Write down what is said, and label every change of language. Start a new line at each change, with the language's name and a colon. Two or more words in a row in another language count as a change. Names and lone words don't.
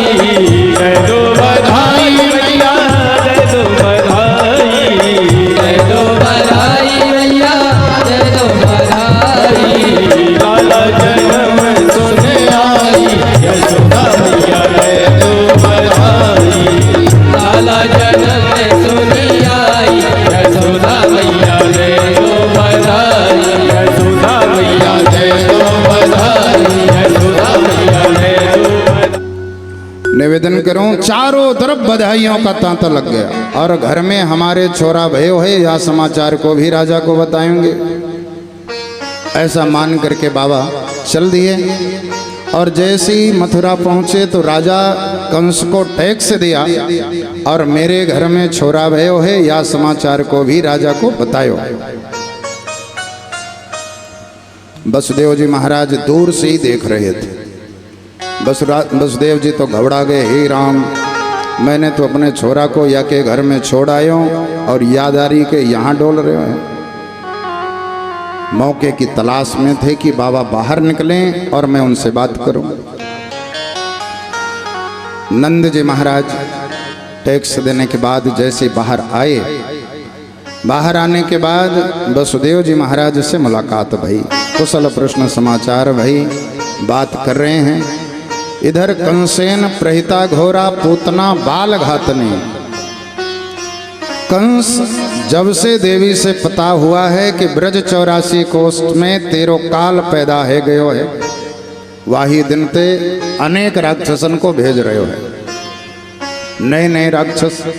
Hindi: दे दो बधाई मैया दे दो बधाई, दे दो बधाई मैया दे दो बधाई, लाला जन्म सुने आई यशोदा मैया दे दो बधाई, लाला जन्म सुनी आई यशोदा मैया दे दो बधाई, यशोदा मैया दे दो बधाई, यशोदा मैया दे दो बधाई। निवेदन करूं चारों तरफ बधाइयों का तांता लग गया और घर में हमारे
Braj: छोरा भयो है,
Hindi: यह समाचार को भी राजा को बताएंगे। ऐसा मान करके बाबा चल दिए और जैसे ही मथुरा पहुंचे तो राजा कंस को टैक्स दिया और मेरे घर में
Braj: छोरा भयो है,
Hindi: यह समाचार को भी राजा को बतायो। वसुदेव जी महाराज दूर से ही देख रहे थे। वसुदेव जी तो घबरा गए, हे राम मैंने तो अपने छोरा को या के घर में छोड़ आया हूं और याद आ रही के यहाँ डोल रहे हैं। मौके की तलाश में थे कि बाबा बाहर निकलें और मैं उनसे बात करूं। नंद जी महाराज टैक्स देने के बाद जैसे बाहर आए, बाहर आने के बाद वसुदेव जी महाराज से मुलाकात भई, कुशल प्रश्न समाचार भई, बात कर रहे हैं।
Sanskrit: इधर कंसेन प्रहिता घोरा पूतना बाल घातने।
Braj: कंस जब से देवी से पता हुआ है कि ब्रज 84 कोष्ठ में 13 काल पैदा है गयो है, वाही दिन ते अनेक राक्षसन को भेज रहे हो है, नए नए राक्षस।